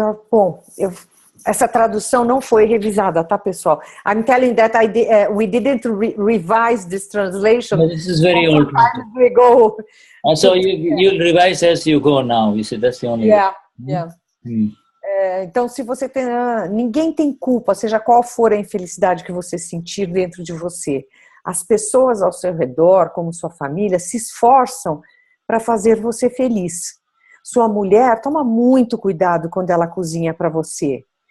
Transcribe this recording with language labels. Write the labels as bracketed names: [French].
[Portuguese] Bom, essa tradução não foi revisada, tá, pessoal? [English] I'm telling that we didn't revise this translation. No, this is very old. We go. So you'll revise as you go now. You see, that's the only way. Yeah. [Portuguese] Então, se você tem... ninguém tem culpa, seja qual for a infelicidade que você sentir dentro de você. As pessoas ao seu redor, como sua família, se esforçam para fazer você feliz. Sua mulher toma muito cuidado quando ela cozinha para você.